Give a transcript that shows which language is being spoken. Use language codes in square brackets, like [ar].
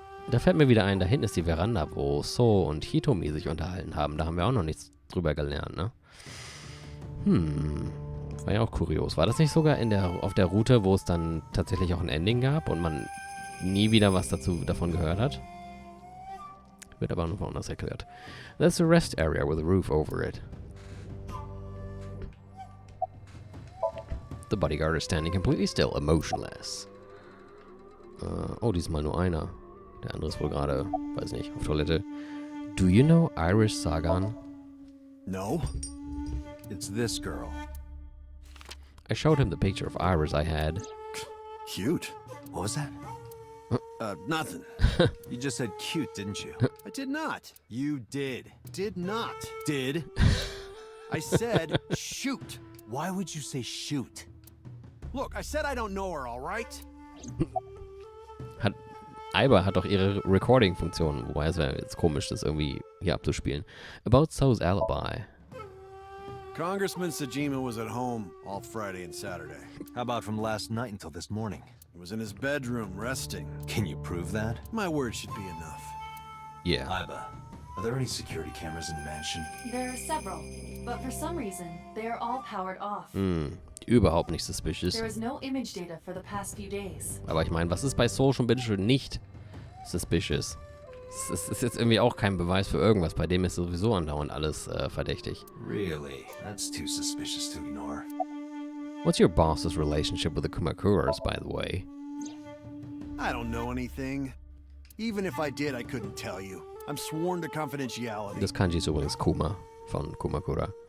[de] Da fällt mir wieder ein, da hinten ist die Veranda, wo So und Hitomi sich unterhalten haben. Da haben wir auch noch nichts drüber gelernt, ne? War ja auch kurios. War das nicht sogar auf der Route, wo es dann tatsächlich auch ein Ending gab und man nie wieder was davon gehört hat? Wird aber noch anders erklärt. [en] That's a rest area with a roof over it. The bodyguard is standing completely still, emotionless. [de] Oh, diesmal nur einer. Der andere ist wohl gerade, weiß nicht, auf Toilette. [en] Do you know Irish Sagan? No. It's this girl. I showed him the picture of Iris I had. Cute. What was that? Nothing. You just said cute, didn't you? I did not. You did. Did not. Did? I said shoot. Why would you say shoot? Look, I said I don't know her, all right? [de] Aiba hat doch ihre Recording-Funktion, wobei es wäre jetzt komisch, das irgendwie hier abzuspielen. [en] About So's alibi. Congressman Sejima was at home all Friday and Saturday. How about from last night until this morning? He was in his bedroom resting. Can you prove that? My word should be enough. Yeah. Aiba, are there any security cameras in the mansion? There are several, but for some reason, they are all powered off. [de] Überhaupt nicht suspicious. [en] There is no image data for the past few days. [de] Aber ich meine, was ist bei So schon bitteschön nicht suspicious? Es ist jetzt irgendwie auch kein Beweis für irgendwas. Bei dem ist sowieso andauernd alles verdächtig. [en] Really? That's too suspicious to ignore. What's your boss's relationship with the Kumakuras, by the way? I don't know anything. Even if I did, I couldn't tell you. I'm sworn to confidentiality. [de] Das Kanji ist übrigens Kuma von Kumakura.